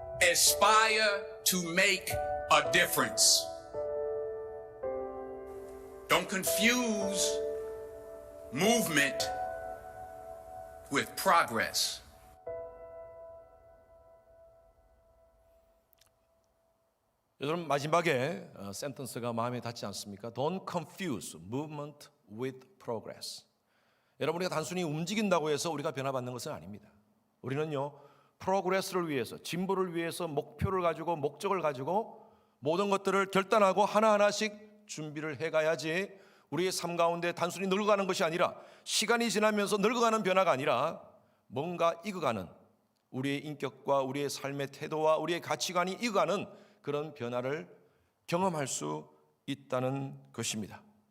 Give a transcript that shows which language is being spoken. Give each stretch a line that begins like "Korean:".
English: Aspire to make a difference. Don't confuse movement with progress.
Korean: 여러분 마지막에 센텐스가 마음에 닿지 않습니까?
English: Don't confuse movement with progress.
Korean: 여러분 우리가 단순히 움직인다고 해서 우리가 변화받는 것은 아닙니다. 우리는요 프로그레스를 위해서 진보를 위해서 목표를 가지고 목적을 가지고 모든 것들을 결단하고 하나하나씩 준비를 해가야지 우리의 삶 가운데 단순히 늙어가는 것이 아니라 시간이 지나면서 늙어가는 변화가 아니라 뭔가 익어가는 우리의 인격과 우리의 삶의 태도와 우리의 가치관이 익어가는 그런 변화를 경험할 수 있다는 것입니다.